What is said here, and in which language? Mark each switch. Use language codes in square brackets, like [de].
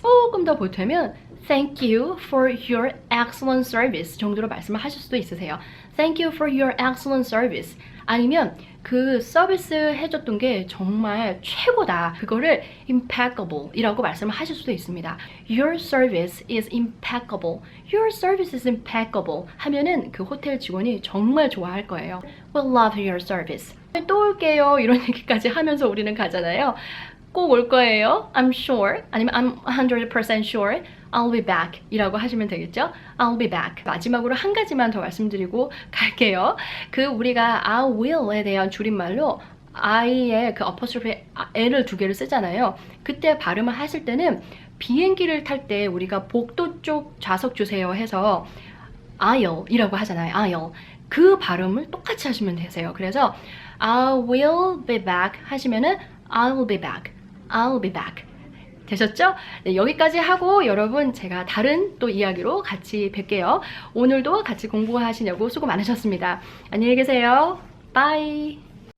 [ko] 조금 더 보태면 [en] Thank you for your excellent service [ko] 정도로 말씀을 하실 수도 있으세요. [en] Thank you for your excellent service. [ko] 아니면 그 서비스 해줬던 게 정말 최고다. 그거를 impeccable 이라고 말씀을 하실 수도 있습니다. [en] Your service is impeccable. Your service is impeccable [ko] 하면은 그 호텔 직원이 정말 좋아할 거예요. [en] We'll love your service. [ko] 또 올게요. 이런 얘기까지 하면서 우리는 가잖아요. 꼭 올 거예요. [en] I'm sure. 아니면 I'm 100% sure. I'll be back [ko] 이라고 하시면 되겠죠? [en] I'll be back. [ko] 마지막으로 한 가지만 더 말씀드리고 갈게요. 그 우리가 I will에 대한 줄임말로 I의 그 apostrophe L을 두 개를 쓰잖아요. 그때 발음을 하실 때는 비행기를 탈 때 우리가 복도 쪽 좌석 주세요 해서 I'll 이라고 하잖아요. [en] I'll. [ko] 그 발음을 똑같이 하시면 되세요. [en] 그래서 I will be back 하시면은 I'll be back. I'll be back. [ko] 되셨죠? 네, 여기까지 하고 여러분 제가 다른 또 이야기로 같이 뵐게요. 오늘도 같이 공부하시냐고 수고 많으셨습니다. 안녕히 계세요. 바이.